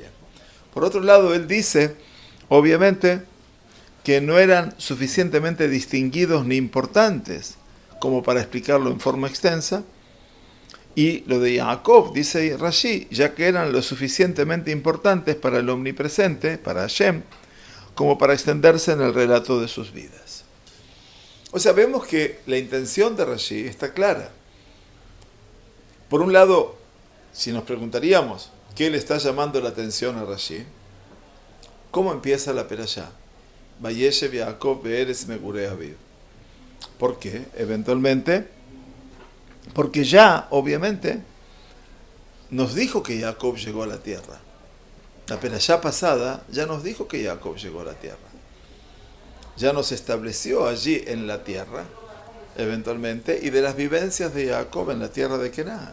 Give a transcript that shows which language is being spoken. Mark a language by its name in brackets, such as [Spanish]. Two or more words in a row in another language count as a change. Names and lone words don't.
[Spanish] Por otro lado, él dice, obviamente, que no eran suficientemente distinguidos ni importantes como para explicarlo en forma extensa, y lo de Jacob, dice Rashi, ya que eran lo suficientemente importantes para el omnipresente, para Hashem, como para extenderse en el relato de sus vidas. O sea, vemos que la intención de Rashi está clara. Por un lado, si nos preguntaríamos qué le está llamando la atención a Rashi, ¿cómo empieza la perashá? [Hebrew] וישב יעקב בארץ מגורי אביו. [Spanish] ¿Por qué? Eventualmente, porque ya, obviamente, nos dijo que Jacob llegó a la tierra. La perashá pasada ya nos dijo que Jacob llegó a la tierra. Ya nos estableció allí en la tierra, eventualmente, y de las vivencias de Jacob en la tierra de Canaán.